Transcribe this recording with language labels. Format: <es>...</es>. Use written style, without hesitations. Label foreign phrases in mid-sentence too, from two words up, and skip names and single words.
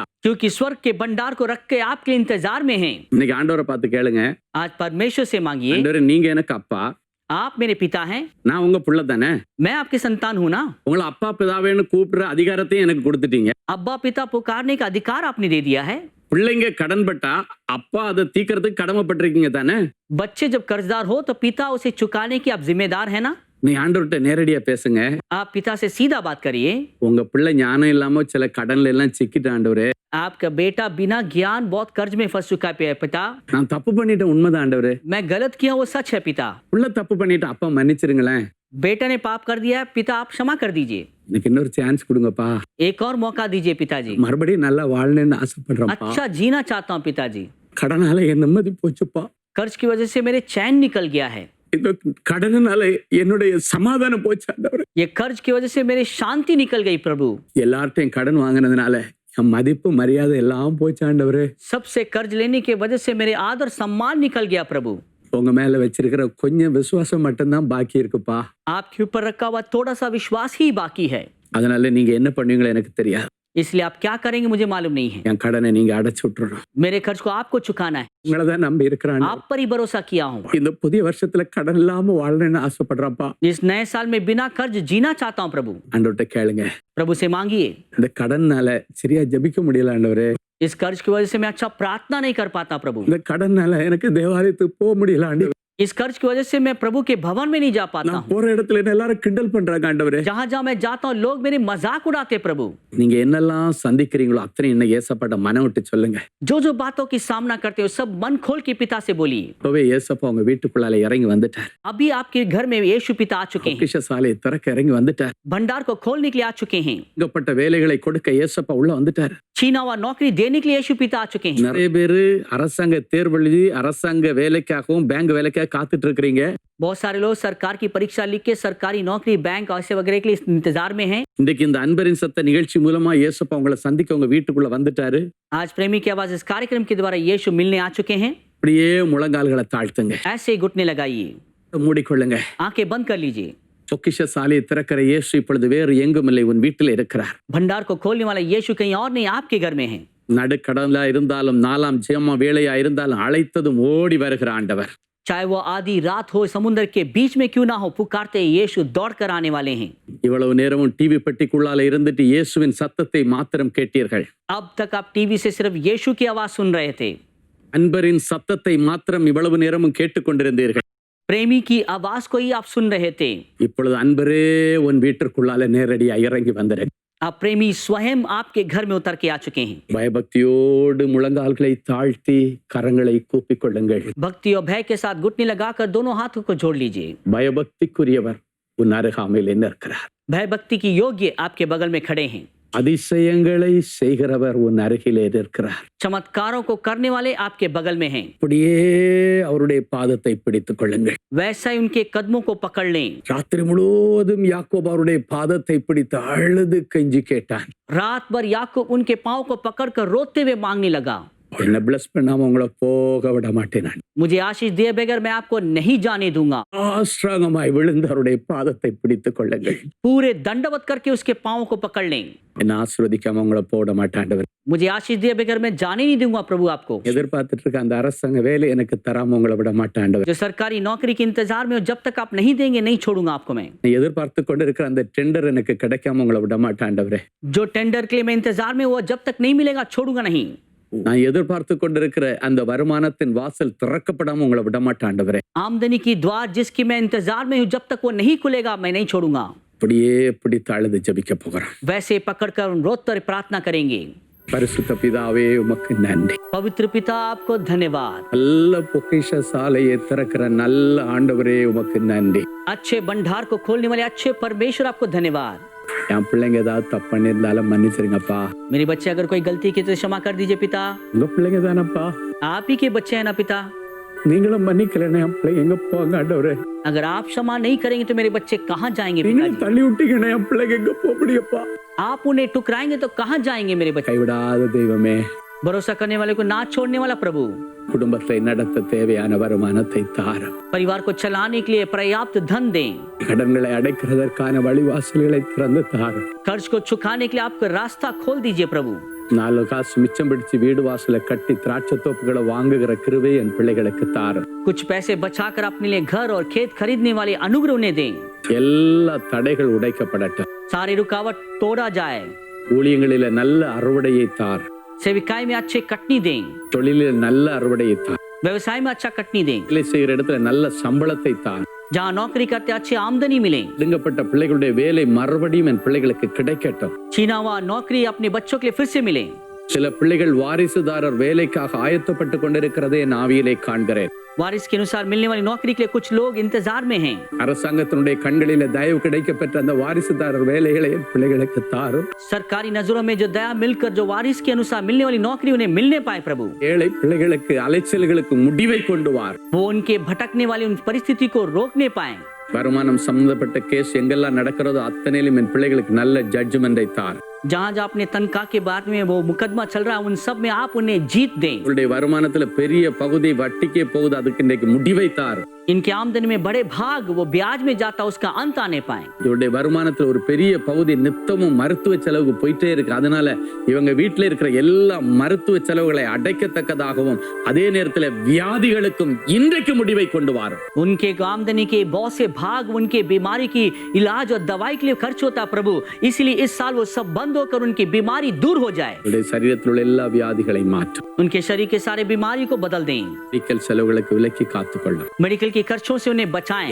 <hi>क्योंकि स्वर्ग के भंडार को रख के आपके इंतजार में हैं।</hi> <ta>இன்னைக்கு ஆண்டவரை பார்த்து கேளுங்க,</ta> <hi>आज परमेश्वर से मांगिए,</hi> <ta>ஆண்டவரே நீங்க எனக்கு அப்பா,</ta> <hi>आप मेरे पिता हैं,</hi> <ta>நான் உங்க புள்ள தானே,</ta> <hi>मैं आपके संतान हूँ ना।</hi> <ta>உங்களை அப்பா பிதாவேன்னு கூப்பிடுற அதிகாரத்தையும் எனக்கு கொடுத்துட்டீங்க.</ta> <hi>अब्बा पिता पुकारने का अधिकार आपने दे दिया है।</hi> <ta>பிள்ளைங்க கடன்பட்டா அப்பா அதை தீக்கிறதுக்கு கடமைப்பட்டிருக்கீங்க தானே.</ta> <hi>बच्चे जब कर्जदार हो तो पिता उसे चुकाने की आप जिम्मेदार है ना।</hi> <ta>நீ ஆண்டவர்கிட்ட நேரடியா பேசுங்க.</ta> <hi>आप पिता से सीधा बात करिए।</hi> <ta>உங்க பிள்ளை ஞானம் இல்லாம சில கடன்ல எல்லாம் சிக்கிட்டு ஆண்டவரே,</ta> <hi>आपका बेटा बिना ज्ञान बहुत कर्ज में फंस चुका है पिता।</hi> <ta>நான் தப்பு பண்ணிட்டேன், உண்மைதான் ஆண்டவரே.</ta> <hi>मैं गलत किया वो सच है पिता।</hi> <ta>புள்ள தப்பு பண்ணிட்டு அப்பா மன்னிச்சிருங்களேன்,</ta> <hi>बेटा ने पाप कर दिया, पिता आप क्षमा कर दीजिए।</hi> <ta>எனக்கு இன்னொரு சான்ஸ் கொடுங்கப்பா,</ta> <hi>एक और मौका दीजिए पिताजी।</hi> <ta>மறுபடியும் நல்லா வாழணும்னு ஆசைப்படுறேன்ப்பா.</ta> <hi>अच्छा जीना चाहता हूँ पिताजी।</hi> <ta>கடனால என் நிம்மதி போச்சுப்பா,</ta> <hi>कर्ज की वजह से मेरे चैन निकल गया है।</hi> <ta>இந்த கடனால என்னுடைய சமாதானம் போச்சு ஆண்டவரே.</ta> <hi>ये कर्ज की वजह से मेरी शांति निकल गई प्रभु।</hi> <ta>எல்லார்ட்டையும் கடன் வாங்கினதுனால என் மதிப்பு மரியாதை எல்லாம் போச்சு ஆண்டவரே.</ta> <hi>सबसे कर्ज लेने की वजह से मेरे आदर सम्मान निकल गया प्रभु।</hi> <ta>உங்க மேல வச்சிருக்கிற கொஞ்சம் விசுவாசம் மட்டும்தான் பாக்கி இருக்குப்பா.</ta> <hi>आपके ऊपर रखा हुआ थोड़ा सा विश्वास ही बाकी है।</hi> <ta>அதனால நீங்க என்ன பண்ணுவீங்களோ எனக்கு தெரியாது.</ta> <hi>इसलिए आप क्या करेंगे मुझे मालूम नहीं है।</hi> <ta>என் கடனை நீங்க அடைச்சு விட்டுறணும்.</ta> <hi>मेरे कर्ज को आपको चुकाना है।</hi> <ta>உங்களை தான் நம்பி இருக்கிறான்.</ta> <hi>आप पर ही भरोसा किया हूँ।</hi> <ta>இந்த புதிய வருஷத்துல கடன் இல்லாம வாழணும்னு ஆசைப்படுறப்பா.</ta> <hi>इस नए साल में बिना कर्ज जीना चाहता हूँ प्रभु।</hi> <ta>ஆண்டவர்கிட்ட கேளுங்க.</ta> <hi>प्रभु से मांगिए।</hi> <ta>இந்த கடன்னால சரியா ஜெபிக்க முடியல ஆண்டவரே.</ta> <hi>इस कर्ज की वजह से मैं अच्छा प्रार्थना नहीं कर पाता प्रभु।</hi> <ta>இந்த கடன்னால எனக்கு தேவாலயத்துக்கு போக முடியல ஆண்டவரே.</ta> <hi>इस कर्ज की वजह से मैं प्रभु के भवन में नहीं जा पाता</hi> <ta>நான்</ta> <hi>हूँ।</hi> <ta>போற இடத்துல என்ன எல்லாரும் கிண்டல் பண்றாங்க ஆண்டவரே.</ta> <hi>जहाँ जहाँ मैं जाता हूँ लोग मेरे मजाक उड़ाते प्रभु।</hi> <ta>நீங்க என்னெல்லாம் சந்திக்கிறீங்களோ அத்தனை இன்னைக்கு ஏசப்பாட்ட மனம் விட்டு சொல்லுங்க.</ta> <hi>जो जो बातों की सामना करते हो सब मन खोल के पिता से बोलिए।</hi> <ta>இப்பவே ஏசப்பா உங்க வீட்டுக்குள்ளால இறங்கி வந்துட்டார்.</ta> <hi>अभी आपके घर में यीशु पिता आ चुके हैं।</hi> <ta>பொக்கிஷ சாலையை திறக்க இறங்கி வந்துட்டார்.</ta> <hi>भंडार को खोलने के लिए आ चुके हैं।</hi> <ta>இங்கப்பட்ட வேலைகளை கொடுக்க ஏசப்பா உள்ள வந்துட்டார்.</ta> <hi>छीना हुआ नौकरी देने के लिए यीशु पिता आ चुके हैं।</hi> <ta>நிறைய பேரு அரசாங்க தேர்வு எழுதி அரசாங்க வேலைக்காகவும் பேங்க் வேலைக்காக காத்துட்டு இருக்கிறீங்க.</ta> <hi>बहुत सारे लोग सरकार की परीक्षा लिख के सरकारी नौकरी बैंक ऐसे वगैरह के लिए इंतजार में हैं।</hi> <ta>இன்றைக்கு இந்த அன்பரின் சத்த நிகழ்ச்சி மூலமா ஏசப்பா உங்களை சந்திக்க உங்க வீட்டுக்குள்ள வந்துட்டாரு.</ta> <hi>आज प्रेमी की आवाज इस कार्यक्रम के द्वारा यीशु मिलने आ चुके हैं।</hi> <ta>அப்படியே முழங்கால்களை தாழ்த்துங்க,</ta> <hi>ऐसे ही घुटने लगाइए,</hi> <ta>மூடிக்கொள்ளுங்க.</ta> <hi>आंखें बंद कर लीजिए।</hi> <ta>பொக்கிஷ சாலையை திறக்கிற இயேசு இப்பொழுது வேறு எங்கும் இல்லை, உன் வீட்டில் இருக்கிறார்.</ta> <hi>भंडार को खोलने वाला यीशु कहीं और नहीं आपके घर में है।</hi> <ta>நடுக்கடலா இருந்தாலும் நாலாம் ஜெயமா வேலையா இருந்தாலும் அழைத்ததும் ஓடி வருகிற ஆண்டவர்.</ta> <hi>चाहे वो आधी रात हो समुद्र के बीच में क्यों ना हो, पुकारते यीशु दौड़ कर आने वाले हैं।</hi> <ta>இவ்வளவு நேரமும் டிவி பெட்டிக்குள்ளால இருந்துட்டு இயேசுவின் சத்தத்தை மாத்திரம் கேட்டீர்கள்.</ta> <hi>अब तक आप टीवी से सिर्फ यीशु की आवाज सुन रहे थे।</hi> <ta>அன்பரின் சத்தத்தை மாத்திரம் இவ்வளவு நேரமும் கேட்டுக்கொண்டிருந்தீர்கள்.</ta> <hi>प्रेमी की आवाज को ही आप सुन रहे थे।</hi> <ta>இப்பொழுது அன்பரே உன் வீட்டிற்குள்ளால நேரடியா இறங்கி வந்துரு.</ta> <hi>अब प्रेमी स्वयं आपके घर में उतर के आ चुके हैं।</hi> <ta>பயபக்தியோடு முழங்கால்களை தாழ்த்தி கரங்களை கூப்பிக் கொள்ளுங்கள்.</ta> <hi>भक्ति और भय के साथ घुटने लगाकर दोनों हाथों को जोड़ लीजिए।</hi> <ta>பயபக்திக்குரியவர் உன் அருகாமையில் இருக்கிறார்.</ta> <hi>भय भक्ति की योग्य आपके बगल में खड़े हैं।</hi> <ta>அதிசயங்களை செய்கிறவர் உன் அருகிலே இருக்கிறார்.</ta> <hi>चमत्कारों को करने वाले आपके बगल में हैं।</hi> <ta>அப்படியே அவருடைய பாதத்தை பிடித்துக் கொள்ளுங்கள்.</ta> <hi>वैसा ही उनके कदमों को पकड़ लें।</hi> <ta>ராத்திரி முழுவதும் யாக்கோபு அவருடைய பாதத்தை பிடித்து அழுது கெஞ்சி கேட்டான்.</ta> <hi>रात भर याकूब उनके पांव को पकड़कर रोते हुए मांगने लगा,</hi> <ta>என்ன பிளஸ் பண்ணாம உங்களை போக விட மாட்டேன் நான்.</ta> <hi>मुझे आशीष दिए बगैर मैं आपको नहीं जाने दूंगा।</hi> <ta>ஆஸ்திராங்கமாய் விழுந்து அவருடைய பாதத்தை பிடித்துக் கொள்ளுங்கள்.</ta> <hi>पूरे दंडवत करके उसके पांव को पकड़ लें।</hi> <ta>என்ன ஆசீர்வதிக்காம உங்களை போட மாட்டாண்டவர்.</ta> <hi>मुझे आशीष दिए बगैर मैं जाने नहीं दूंगा प्रभु आपको।</hi> <ta>எதிர்பார்த்துட்டு இருக்க அந்த அரசாங்க வேலை எனக்கு தராம உங்களை விட மாட்டாண்டவர்.</ta> <hi>जो सरकारी नौकरी के इंतजार में हो, जब तक आप नहीं देंगे नहीं छोड़ूंगा आपको मैं।</hi> <ta>நீ எதிர்பார்த்து கொண்டு இருக்கிற அந்த டெண்டர் எனக்கு கிடைக்காம உங்களை விட மாட்டாண்டவரே.</ta> <hi>जो टेंडर के लिए मैं इंतजार में हुआ जब तक नहीं मिलेगा छोड़ूंगा नहीं।</hi> <ta>நான் எதிர்பார்த்து கொண்டிருக்கிற அந்த வருமானத்தின் வாசல் திறக்கப்படாம உங்களை விட மாட்டாண்டவரே.</ta> <hi>आमदनी की द्वार जिसकी मैं इंतजार में हूँ जब तक वो नहीं खुलेगा मैं नहीं छोड़ूंगा।</hi> <ta>அப்படியே பிடித்து அழுது ஜெபிக்க போகிறோம்.</ta> <hi>वैसे पकड़कर रोते प्रार्थना करेंगे।</hi> <ta>பரிசுத்த பிதாவே உமக்கு நன்றி.</ta> <hi>पवित्र पिता आपको धन्यवाद।</hi> <ta>நல்ல பொக்கிஷ சாலையை திறக்கிற நல்ல ஆண்டவரே உமக்கு நன்றி.</ta> <hi>अच्छे भंडार को खोलने वाले अच्छे परमेश्वर आपको धन्यवाद।</hi> <ta>என் பிள்ளைங்க ஏதாவது தப்பு பண்ணியிருந்தாலும் மன்னிச்சிருங்கப்பா.</ta> <hi>मेरे बच्चे अगर कोई गलती की तो क्षमा कर दीजिए पिता।</hi> <ta>உங்க பிள்ளைங்க தானப்பா,</ta> <hi>आप ही के बच्चे हैं ना पिता।</hi> <ta>நீங்களும் மன்னிக்கலன்னு என் பிள்ளைங்க எங்க போங்க ஆண்டவரே.</ta> <hi>अगर आप क्षमा नहीं करेंगे तो मेरे बच्चे कहाँ जाएंगे</hi> <ta>நீங்களும்</ta> <hi>पिताजी?</hi> <ta>தள்ளி விட்டீங்கன்னா என் பிள்ளைங்க எங்க போக முடியப்பா.</ta> <hi>आप उन्हें टुकराएंगे तो कहाँ जाएंगे मेरे बच्चे?</hi> <ta>கைவிடாத தெய்வமே,</ta> <hi>भरोसा करने वाले को ना छोड़ने वाला प्रभु,</hi> <ta>குடும்பத்தை நடத்த தேவையான வருமானத்தை தாரும்.</ta> <hi>परिवार को चलाने के लिए पर्याप्त धन दें,</hi> <ta>கடன்களை அடைக்கிறதற்கான வழிவாசல்களை திறந்து தாரும்.</ta> <hi>कर्ज को चुकाने के लिए आपका रास्ता खोल दीजिए प्रभु।</hi> <ta>4 காசு மிச்சம் பிடிச்சு வீடு வாசலை கட்டி திராட்சை தோப்புகளை வாங்குகிற கிருபை என் பிள்ளைகளுக்கு தாரும்.</ta> <hi>कुछ पैसे बचाकर अपने लिए घर और खेत खरीदने वाले अनुग्रह उन्हें दें।</hi> <ta>எல்லா தடைகள் உடைக்கப்படட்டும்.</ta> <hi>सारे रुकावट तोड़ा जाए।</hi> <ta>ஊழியங்களில நல்ல அறுவடையை தார்.</ta> <hi>सेविकाई में अच्छे कटनी दें,</hi> <ta>தொழிலில் நல்ல அறுவடையை தார்.</ta> <hi>व्यवसाय में अच्छा कटनी दें,</hi> <ta>வேலை செய்கிற இடத்துல நல்ல சம்பளத்தை தார்.</ta> <hi>जहाँ नौकरी करते अच्छी आमदनी मिले।</hi> <ta>பிடுங்கப்பட்ட பிள்ளைகளுடைய வேலை மறுபடியும் என் பிள்ளைகளுக்கு கிடைக்கட்டும்.</ta> <hi>छीना हुआ नौकरी अपने बच्चों के लिए फिर से मिले।</hi> <ta>சில பிள்ளைகள் வாரிசுதாரர் வேலைக்காக ஆயத்தப்பட்டு கொண்டிருக்கிறதை என் ஆவியிலே காண்கிறேன்.</ta> <hi>वारिस के अनुसार मिलने वाली नौकरी के लिए कुछ लोग इंतजार में हैं।</hi> <ta>அரசாங்கத்தினுடைய கண்களில தயவு கிடைக்கப்பெற்ற அந்த வாரிசுதாரர் வேலைகளை என் பிள்ளைகளுக்கு தாரும்.</ta> <hi>सरकारी नजरों में जो दया मिलकर जो वारिस के अनुसार मिलने वाली नौकरी उन्हें मिलने पाए प्रभु।</hi> <ta>ஏழை பிள்ளைகளுக்கு அலைச்சல்களுக்கு முடிவை கொண்டு வார்.</ta> <hi>वो उनके भटकने वाली उन परिस्थिति को रोकने पाए।</hi> <ta>வருமானம் சம்பந்தப்பட்ட கேஸ் எங்கெல்லாம் நடக்கிறதோ அத்தனையிலும் என் பிள்ளைகளுக்கு நல்ல ஜட்ஜ்மெண்டை தார்.</ta> <hi>जहाँ जहाँ अपने तनख्वाह के बारे में वो मुकदमा चल रहा है उन सब में आप उन्हें जीत दें।</hi> <ta>உங்களுடைய வருமானத்துல பெரிய பகுதி வட்டிக்கே போகுது, அதுக்கு இன்றைக்கு முடிவை தார்.</ta> <hi>इनके आमदनी में बड़े भाग वो ब्याज में जाता उसका अंत आने पाए।</hi> <ta>இவருடைய வருமானத்துல ஒரு பெரிய பகுதி நித்தமும் மருத்துவ செலவுக்கு போயிட்டே இருக்கு. அதனால இவங்க வீட்டுல இருக்கிற எல்லா மருத்துவ செலவுகளை அடைக்கத்தக்கதாகவும் அதே நேரத்துல வியாதிகளுக்கும் இன்றைக்கு முடிவை கொண்டு வாரும்.</ta> <hi>उनके आमदनी के बहुत से भाग उनके बीमारी की इलाज और दवाई के लिए खर्च होता प्रभु, इसलिए इस साल वो सब बंद होकर उनकी बीमारी दूर हो जाए।</hi> <ta>இவருடைய சரீரத்தில் உள்ள எல்லா வியாதிகளை மாற்றும்.</ta> <hi>उनके शरीर के सारे बीमारी को बदल दें।</hi> <ta>மெடிக்கல் செலவுகளுக்கு விலக்கி காத்துக்கொள்ளும்.</ta> <hi>मेडिकल के खर्चों से उन्हें बचाएं।</hi>